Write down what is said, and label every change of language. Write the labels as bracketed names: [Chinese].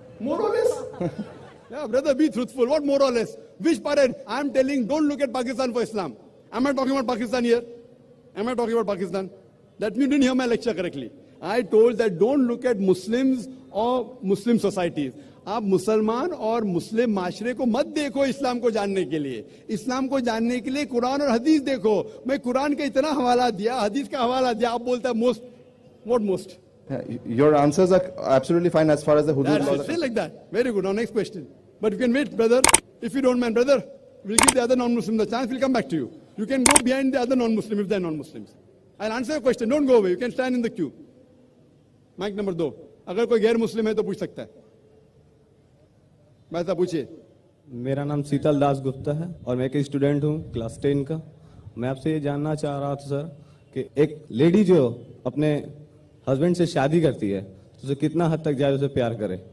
[English] More or less? Yeah, brother, be truthful. What more or less? Which parent? I'm telling, don't look at Pakistan for Islam. Am I talking about Pakistan here? Am I talking about Pakistan? That means you didn't hear my lecture correctly. I told that don't look at Muslims or Muslim societies. [Hindi] आप मुसलमान और मुस्लिम माशरे को मत देखो इस्लाम को जानने के लिए. इस्लाम को जानने के लिए कुरान और हदीस देखो. मैं कुरान का इतना हवाला दिया, हदीस का हवाला दिया, आप बोलता है most. [English] What most? Your answers are absolutely fine as far as the hudud That's laws are. Say like that. Very good. Now next question. But you can wait, brother. If you don't mind, brother, we'll give the other non-Muslim the chance. We'll come back to you. You can go behind the other non-Muslim if they're non-Muslims. I'll answer your question. Don't go away. You can stand in the queue. [Hindi] Mic number 2. अगर कोई गैर मुस्लिम है तो पूछ सकता है. भाई साहब पूछिए. मेरा नाम शीतल दास गुप्ता है और मैं एक स्टूडेंट हूँ क्लास 10 का. मैं आपसे ये जानना चाह रहा था सर कि एक लेडी जो अपने हस्बैंड से शादी करती है तो उसे कितना हद तक जाए उसे प्यार करे.